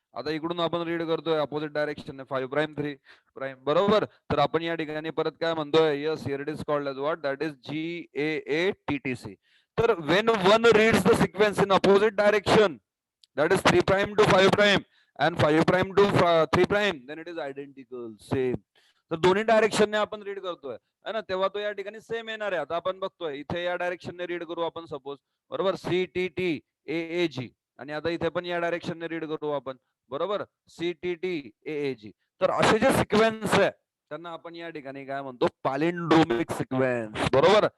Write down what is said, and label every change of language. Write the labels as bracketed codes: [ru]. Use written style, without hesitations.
[mr] आता इकडून आपण रीड करतोय अपोजिट डायरेक्शन 5 प्राइम 3 प्राइम. बरोबर. तर आपण या ठिकाणी परत काय म्हणतोय, [en] Yes here it is called as what, that is GAATTC. तर when one reads the sequence in opposite direction, that is 3 prime to 5 prime and 5 prime to 3 prime, then it is identical, same. [mr] तर दोन्ही डायरेक्शनने आपण read करतोय है ना, तेव्हा तो या ठिकाणी सेम येणार आहे. आता आपण बघतोय इथे या डायरेक्शनने रीड करू आपण सपोज. बरोबर. CTTAAG. आणि आता इथे पण या डायरेक्शनने रीड करू आपण. बरोबर. CTTAAG. तर असे जे सिक्वेन्स आहे त्यांना आपण या ठिकाणी काय म्हणतो, पॅलिंड्रोमिक सिक्वेन्स. बरोबर.